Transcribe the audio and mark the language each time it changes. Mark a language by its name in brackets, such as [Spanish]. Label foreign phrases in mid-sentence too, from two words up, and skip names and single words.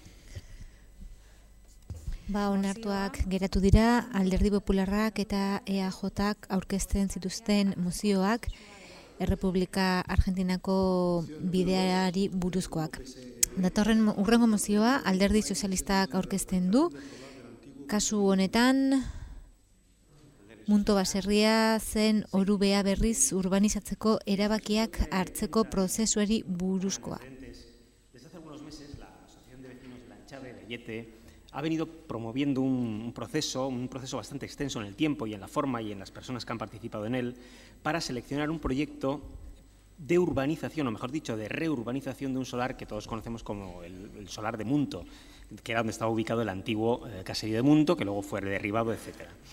[Basque] Onartuak geratu dira Alderdi Popularrak eta EAJak aurkezten zituzten mozioak Errepublika Argentinako bideari buruzkoak. Datorren urrengo mozioa Alderdi Sozialistak aurkezten du. Kasu honetan Munto Baserria zen Orubea berriz urbanizatzeko erabakiak hartzeko prozesuari buruzkoa. [Spanish] Desde hace algunos meses la Asociación de Vecinos de Lanchade de Ayete ha venido promoviendo un proceso bastante extenso en el tiempo y en la forma y en las personas que han participado en él para seleccionar un proyecto de urbanización, o mejor dicho, de reurbanización de un solar que todos conocemos como el solar de Munto, que era donde estaba ubicado el antiguo caserío de Munto, que luego fue derribado, etc.